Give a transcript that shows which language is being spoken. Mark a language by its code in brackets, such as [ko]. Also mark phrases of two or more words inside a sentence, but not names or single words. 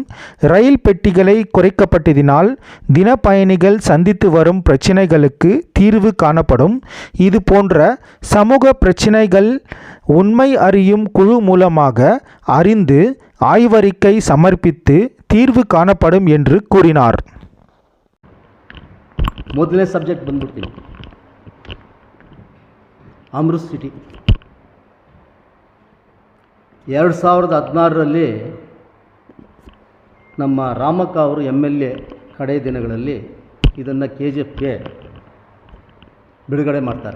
[ta] ரயில் பெட்டிகளை குறைக்கப்பட்டதினால் தின பயணிகள் சந்தித்து வரும் பிரச்சினைகளுக்கு தீர்வு காணப்படும். இது போன்ற சமூக பிரச்சினைகள் உண்மை அறியும் குழு மூலமாக அறிந்து ஆய்வறிக்கை சமர்ப்பித்து தீர்வு காணப்படும் என்று கூறினார். [kn] ಮೊದಲನೇ ಸಬ್ಜೆಕ್ಟ್ ಬಂದ್ಬಿಡ್ತೀನಿ. ಅಮೃತ್ ಸಿಟಿ 2016ರಲ್ಲಿ ನಮ್ಮ ರಾಮಕ್ಕ ಅವರು MLA ಕಡೆ ದಿನಗಳಲ್ಲಿ ಇದನ್ನು KGFಗೆ ಬಿಡುಗಡೆ ಮಾಡ್ತಾರೆ.